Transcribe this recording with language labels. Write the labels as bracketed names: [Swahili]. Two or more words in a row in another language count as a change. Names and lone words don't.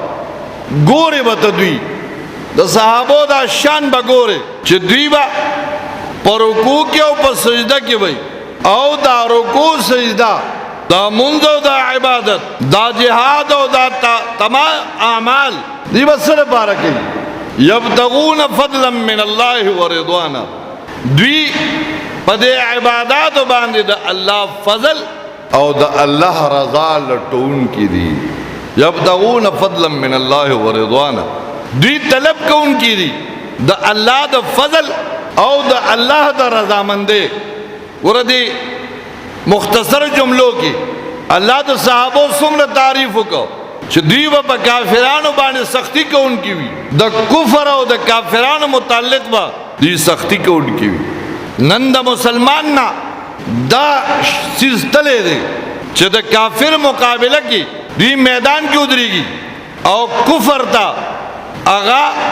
[Pashto] ګوري به دوی د صحابو دا شان به ګوري چې دوی با په رکوع کې او په سجده کې وي او دا رکوع سجده دا منځ او دا عبادت دا جهاد او دا تمام اعمال دی به سره پاره کوي [Arabic] یبتغون فضلا من الله ورضوانا [Pashto] دوی په دې عبادت باندې د الله فضل او د الله رضا لټون کی دي [Arabic] یبتغون فضلا من الله ورضوانا [Pashto] دوی طلب کون کی دي د الله د فضل او د الله د رضا مندې وردی مختصر جملو کې الله د صحابه څومره تعریف وکړو چې دوی په کافرانو باندې سختی کوونکی وي د کفر او د کافرانو متعلق با دوی سختی کوونکی وي نن د مسلمان نه دا چیز تلې دی چې د کافر مقابله کې دوی میدان کې ودرېږي او کفر ته اغا